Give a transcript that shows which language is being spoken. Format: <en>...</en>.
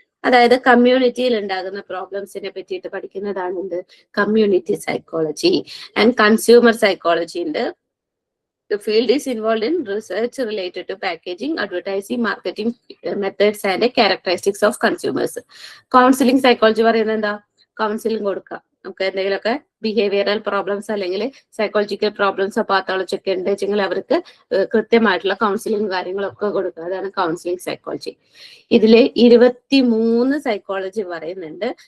<ml>അതായത് കമ്മ്യൂണിറ്റിയിൽ ഉണ്ടാകുന്ന പ്രോബ്ലംസിനെ പറ്റിയിട്ട് പഠിക്കുന്നതാണ് എന്ത്? Community psychology. And consumer psychology ഉണ്ട്.</ml> <en>The field is involved in research related to packaging, advertising, marketing methods and characteristics of consumers.</en> <ml>Counseling psychology പറയുന്നത് എന്താ? കൗൺസിലിംഗ് കൊടുക്കുക. നമുക്ക് എന്തെങ്കിലുമൊക്കെ ബിഹേവിയറൽ പ്രോബ്ലംസ് അല്ലെങ്കിൽ സൈക്കോളജിക്കൽ പ്രോബ്ലംസോ പാത്തോളജി ഒക്കെ ഉണ്ടെങ്കിൽ അവർക്ക് കൃത്യമായിട്ടുള്ള കൗൺസിലിംഗ് കാര്യങ്ങളൊക്കെ കൊടുക്കുക. അതാണ് കൗൺസിലിംഗ് സൈക്കോളജി. ഇതില് 23 സൈക്കോളജി പറയുന്നുണ്ട്.</ml>